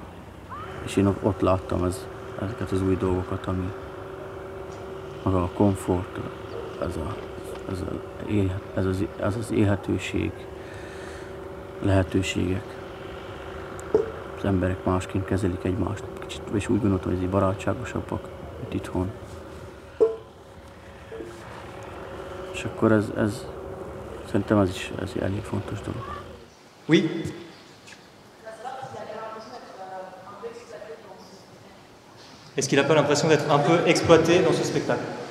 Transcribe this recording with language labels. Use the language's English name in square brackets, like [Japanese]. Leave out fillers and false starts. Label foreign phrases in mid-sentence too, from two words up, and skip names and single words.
[Hungarian] És én ott láttam ezeket az új dolgokat, ami maga a komfort, ez az élhetőség, lehetőségek. Az emberek másként kezelik egymást. Kicsit, és úgy gondoltam, hogy ez barátságosabbak, mint itthon. És akkor ez szerintem ez is elég fontos dolog. [French] Oui. Est-ce qu'il n'a pas l'impression d'être un peu exploité dans ce spectacle?